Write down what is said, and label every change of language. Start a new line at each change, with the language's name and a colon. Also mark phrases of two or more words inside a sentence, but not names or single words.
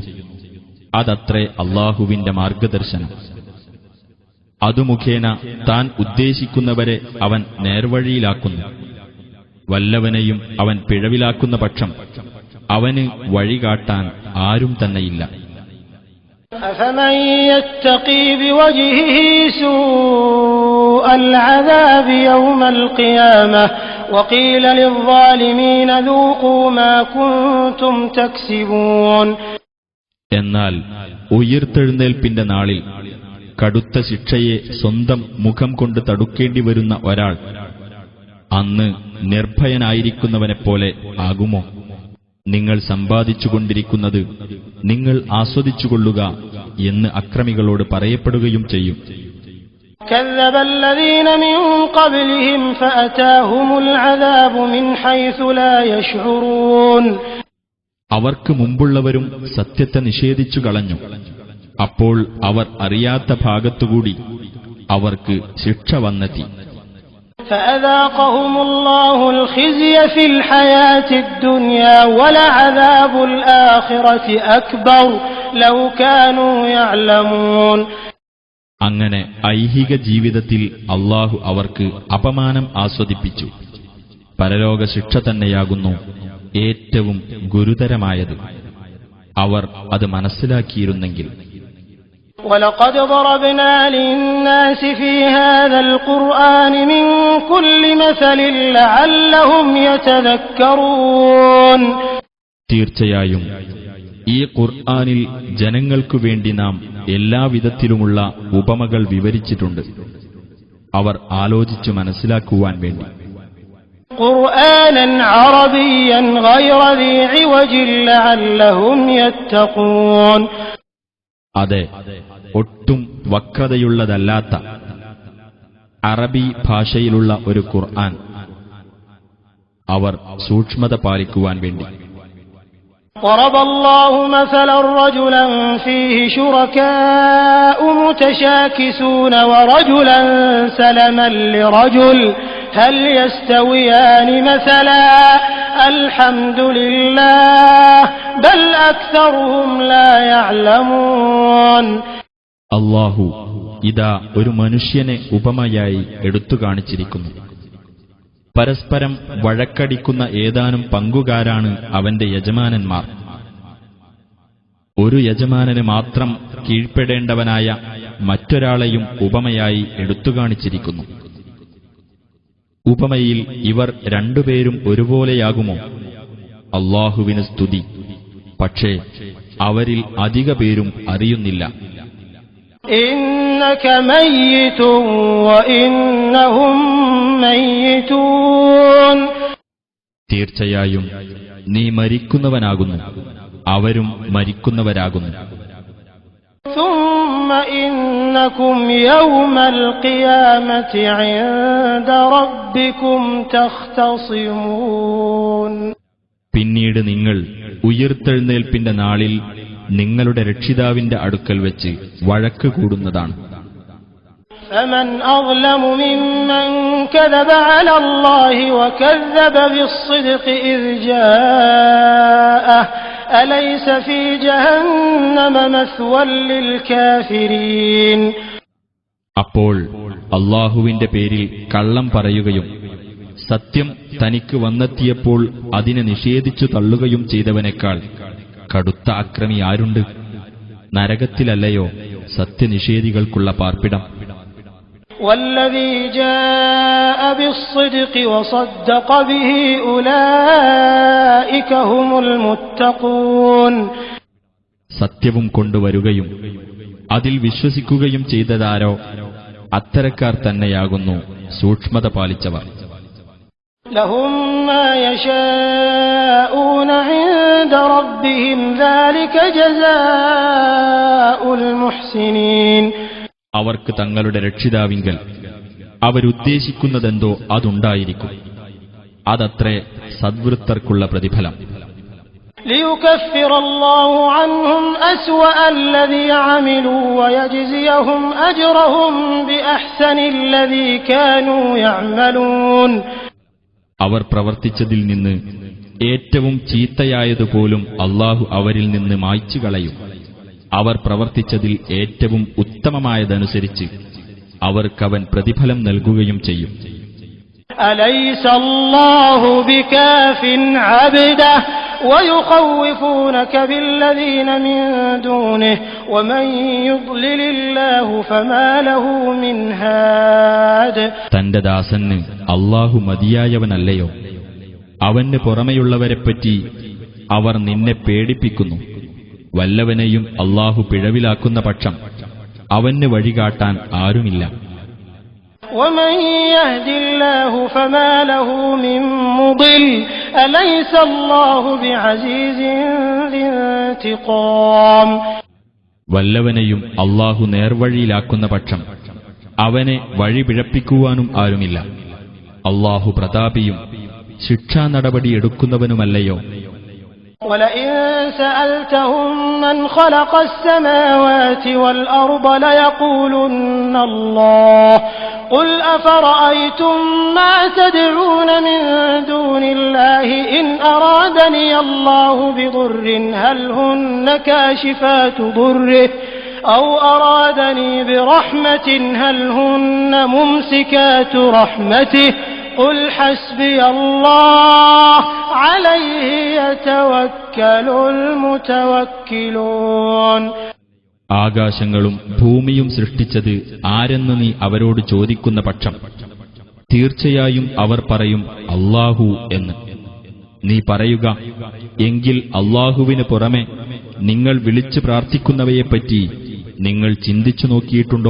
Malayalam: അതത്രേ അല്ലാഹുവിന്റെ മാർഗദർശനം. അതു മുഖേന താൻ ഉദ്ദേശിക്കുന്നവരെ അവൻ നേർവഴിയിലാക്കുന്നു. വല്ലവനെയും അവൻ പിഴവിലാക്കുന്ന പക്ഷം അവന് വഴികാട്ടാൻ ആരും തന്നെയില്ല.
Arabic: أفمن يتقي بوجهه سوء العذاب يوم القيامة وقيل للظالمين ذوقوا ما كنتم تكسبون.
Malayalam: എന്നാൽ ഉയിർത്തെഴുന്നേൽപ്പിന്റെ നാളിൽ കടുത്ത ശിക്ഷയെ സ്വന്തം മുഖം കൊണ്ട് തടുക്കേണ്ടി വരുന്ന ഒരാൾ അന്ന് നിർഭയനായിരിക്കുന്നവനെപ്പോലെ ആകുമോ? നിങ്ങൾ സമ്പാദിച്ചുകൊണ്ടിരിക്കുന്നത് നിങ്ങൾ ആസ്വദിച്ചുകൊള്ളുക എന്ന് അക്രമികളോട് പറയപ്പെടുകയും ചെയ്യും.
Arabic: كذب الذين من قبلهم فأتاهم العذاب من حيث لا يشعرون.
Malayalam: അവർക്ക് മുമ്പുള്ളവരും സത്യത്തെ നിഷേധിച്ചു കളഞ്ഞു. അപ്പോൾ അവർ അറിയാത്ത ഭാഗത്തുകൂടി അവർക്ക് ശിക്ഷ വന്നെത്തി.
Arabic: فأذاقهم الله الخزي في الحياة الدنيا ولعذاب الآخرة أكبر لو كانوا يعلمون.
Malayalam: അങ്ങനെ ഐഹിക ജീവിതത്തിൽ അല്ലാഹു അവർക്ക് അപമാനം ആസ്വദിപ്പിച്ചു. പരലോക ശിക്ഷ തന്നെയാകുന്നു ഏറ്റവും ഗുരുതരമായത്. അവർ അത് മനസ്സിലാക്കിയിരുന്നെങ്കിൽ.
Arabic: وَلَقَدْ ضَرَبْنَا لِلنَّاسِ فِي هَذَا الْقُرْآنِ مِنْ كُلِّ مَثَلٍ لَعَلَّهُمْ يَتَذَكَّرُونَ.
Malayalam: തീർച്ചയായും ഈ ഖുർആനിൽ ജനങ്ങൾക്കു വേണ്ടി നാം എല്ലാവിധത്തിലുമുള്ള ഉപമകൾ വിവരിച്ചിട്ടുണ്ട്, അവർ ആലോചിച്ചു മനസ്സിലാക്കുവാൻ വേണ്ടി.
Arabic: قرآنا عربيا غير ذي عوج لعلهم يتقون.
Malayalam: അതെ, ഒട്ടും വക്രതയുള്ളതല്ലാത്ത അറബി ഭാഷയിലുള്ള ഒരു ഖുർആൻ, അവർ സൂക്ഷ്മത പാലിക്കുവാൻ വേണ്ടി.
Arabic: ضرب الله مثلا رجلا فيه شركاء متشاكسون ورجلا سلما لرجل هل يستويان مثلا الحمد لله بل أكثرهم لا يعلمون.
Malayalam: അല്ലാഹു ഇതാ ഒരു മനുഷ്യനെ ഉപമയായി എടുത്തു കാണിച്ചിരിക്കുന്നു. പരസ്പരം വഴക്കടിക്കുന്ന ഏതാനും പങ്കുകാരാണ് അവന്റെ യജമാനന്മാർ. ഒരു യജമാനന് മാത്രം കീഴ്പ്പെടേണ്ടവനായ മറ്റൊരാളെയും ഉപമയായി എടുത്തുകാണിച്ചിരിക്കുന്നു. ഉപമയിൽ ഇവർ രണ്ടുപേരും ഒരുപോലെയാകുമോ? അല്ലാഹുവിന് സ്തുതി. പക്ഷേ അവരിൽ അധിക പേരും അറിയുന്നില്ല.
Arabic: إنك ميت وإنهم ميتون.
Malayalam: തീർച്ചയായും നീ മരിക്കുന്നവനാകുന്നു, അവരും മരിക്കുന്നവരാകുന്നു.
Arabic: ثم إنكم يوم القيامة عند ربكم تختصمون.
Malayalam: പിന്നീട് നിങ്ങൾ ഉയിർത്തെഴുന്നേൽപ്പിന്റെ നാളിൽ നിങ്ങളുടെ രക്ഷിതാവിന്റെ അടുക്കൽ വെച്ച് വഴക്ക് കൂടുന്നതാണ്.
Arabic: فمن أظلم ممن كذب على الله وكذب بالصدق إذ جاءه أليس في جهنم مثوى للكافرين.
Malayalam: അപ്പോൾ അല്ലാഹുവിന്റെ പേരിൽ കള്ളം പറയുകയും സത്യം തനിക്ക് വന്നെത്തിയപ്പോൾ അതിനെ നിഷേധിച്ചു തള്ളുകയും ചെയ്തവനേക്കാൾ കടുത്ത അക്രമി ആരുണ്ട്? നരകത്തിലല്ലയോ സത്യനിഷേധികൾക്കുള്ള പാർപ്പിടം.
Arabic: والذي جاء بالصدق وصدق به أولئك هم المتقون.
Malayalam: സത്യവും കൊണ്ടുവരുകയും അതിൽ വിശ്വസിക്കുകയും ചെയ്തതാരോ അത്തരക്കാർ തന്നെയാകുന്നു സൂക്ഷ്മത പാലിച്ചവർ.
Arabic: لهم ما يشاءون عند ربهم ذلك جزاء المحسنين.
Malayalam: അവർക്ക് തങ്ങളുടെ രക്ഷിതാവിങ്കൽ അവരുദ്ദേശിക്കുന്നതെന്തോ അതുണ്ടായിരിക്കും. അതത്രേ സദ്വൃത്തർക്കുള്ള പ്രതിഫലം.
Arabic: ليكفر الله عنهم أسوأ الذي عملوا ويجزيهم أجرهم بأحسن الذي كانوا يعملون.
Malayalam: അവർ പ്രവർത്തിച്ചതിൽ നിന്ന് ഏറ്റവും ചീത്തയായതുപോലും അല്ലാഹു അവരിൽ നിന്ന് മായ്ച്ചു കളയും. അവർ പ്രവർത്തിച്ചതിൽ ഏറ്റവും ഉത്തമമായതനുസരിച്ച് അവർക്കവൻ പ്രതിഫലം നൽകുകയും ചെയ്യും.
Arabic: أليس الله بكاف عبده ويخوفونك بالذين من دونه ومن يضلل الله فما له من هاد.
Malayalam: തന്റെ ദാസന് അല്ലാഹു മതിയായവനല്ലയോ? അവന് പുറമെയുള്ളവരെപ്പറ്റി അവർ നിന്നെ പേടിപ്പിക്കുന്നു. വല്ലവനെയും അല്ലാഹു പിഴവിലാക്കുന്ന പക്ഷം അവന് വഴികാട്ടാൻ ആരുമില്ല.
Arabic: ومن يهد الله فما له من مضل أليس الله بعزيز ذي انتقام.
Malayalam: വല്ലവനെയും അല്ലാഹു നേർവഴിയിലാക്കുന്ന പക്ഷം അവനെ വഴി പിഴപ്പിക്കുവാനും ആരുമില്ല. അല്ലാഹു പ്രതാപിയും ശിക്ഷാ നടപടി എടുക്കുന്നവനുമല്ലയോ?
Arabic: ولئن سألتهم من خلق السماوات والأرض ليقولن الله قل أفرأيتم ما تدعون من دون الله إن أرادني الله بضر هل هن كاشفات ضره أو أرادني برحمة هل هن ممسكات رحمته قل حسبي الله عليه يتوكل المتوكلون.
Malayalam: ആകാശങ്ങളും ഭൂമിയും സൃഷ്ടിച്ചത് ആരെന്ന് നീ അവരോട് ചോദിക്കുന്ന പക്ഷം തീർച്ചയായും അവർ പറയും അല്ലാഹു എന്ന്. നീ പറയുക, എങ്കിൽ അല്ലാഹുവിന് പുറമെ നിങ്ങൾ വിളിച്ചു പ്രാർത്ഥിക്കുന്നവയെപ്പറ്റി നിങ്ങൾ ചിന്തിച്ചു നോക്കിയിട്ടുണ്ടോ?